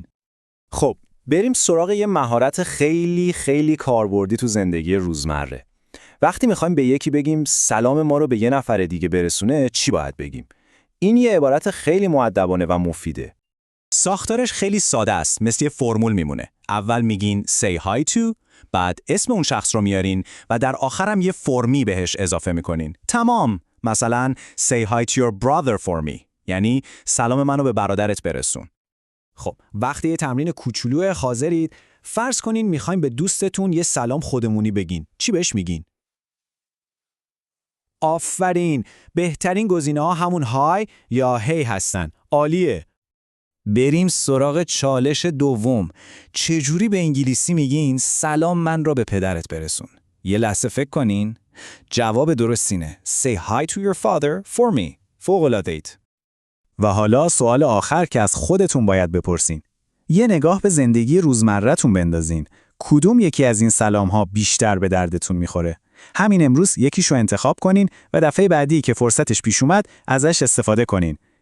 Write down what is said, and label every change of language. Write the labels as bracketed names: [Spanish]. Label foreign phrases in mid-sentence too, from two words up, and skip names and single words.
[Persian] خب بریم سراغ یه مهارت خیلی کاربردی تو زندگی روزمره. وقتی میخوایم به یکی بگیم سلام ما رو به یه نفر دیگه برسونه، چی باید بگیم؟ این یه عبارت خیلی مؤدبانه و مفیده. ساختارش خیلی ساده است، مثل یه فرمول میمونه. اول میگین [English] say hi to، [Persian] بعد اسم اون شخص رو میارین و در آخرم یه فرمی بهش اضافه میکنین. تمام. [English] مثلا say hi to your brother for me، [Persian] یعنی سلام منو به برادرت برسون. خب وقتی یه تمرین کوچولو حاضرید، فرض کنین میخوایم به دوستتون یه سلام خودمونی بگین. چی بهش میگین؟ آفرین، بهترین گزینه‌ها همون های یا هی هستن. عالیه. بریم سراغ چالش دوم. چجوری به انگلیسی میگین سلام من را به پدرت برسون؟ یه لحظه فکر کنین. جواب درست اینه [English] say hi to your father for me. [Persian] فوق‌العاده‌ایت. و حالا سوال آخر که از خودتون باید بپرسین. یه نگاه به زندگی روزمره‌تون بندازین. کدوم یکی از این سلام‌ها بیشتر به دردتون میخوره؟ همین امروز یکیشو انتخاب کنین و دفعه بعدی که فرصتش پیش اومد ازش استفاده کنین.